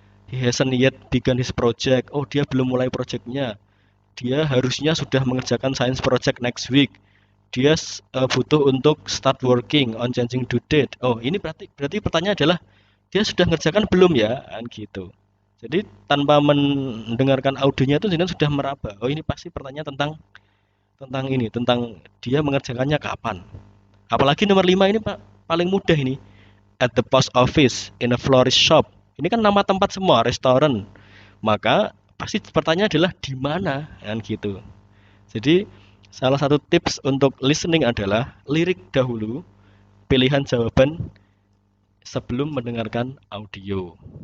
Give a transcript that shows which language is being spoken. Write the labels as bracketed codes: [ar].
[en] He hasn't yet begun his project. [id] Oh, dia belum mulai projectnya. Dia harusnya sudah mengerjakan [en] science project next week. [id] Dia butuh untuk [en] start working on changing due date. [id] Oh, ini berarti pertanyaan adalah dia sudah mengerjakan belum ya? Kan gitu. Jadi tanpa mendengarkan audionya itu jenengan sudah meraba. Oh, ini pasti pertanyaan tentang ini, tentang dia mengerjakannya kapan. Apalagi nomor 5 ini Pak, paling mudah ini. [en] At the post office, in a florist shop. [id] Ini kan nama tempat semua, restoran. Maka pasti pertanyaan adalah di mana, kan gitu. Jadi salah satu tips untuk listening adalah lirik dahulu pilihan jawaban sebelum mendengarkan audio.